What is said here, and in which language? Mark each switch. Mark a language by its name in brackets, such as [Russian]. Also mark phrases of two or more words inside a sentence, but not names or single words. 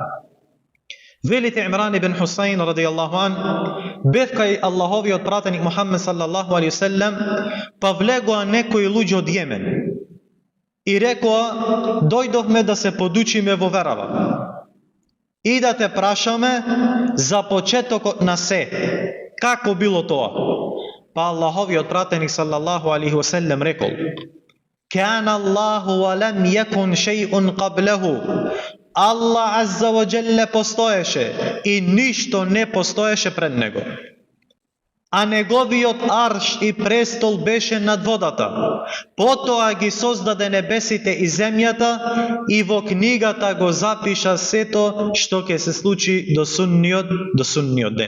[Macedonian] Велите Имран ибн Хусаин [Arabic] رضي الله عن, [Macedonian] бев кај Аллаховиот пратеник Мухаммед [Arabic] صلى الله عليه سلم, [Macedonian] па влегоа некои луѓе од Јемен и рекоа: дојдовме да се подучиме во верава и да те прашаме за почетокот на се. Како било тоа? Па Аллаховиот пратеник [Arabic] صلى الله عليه وسلم [Macedonian] рекол: [Arabic] كان الله ولم يكن شيء قبله. الله عز وجل [Macedonian] постоеше и ништо не постоеше пред него. А неговиот арш и престол беше над водата. Потоа ги создаде небесите и земјата и во книгата го запиша сето што ќе се случи до судниот ден.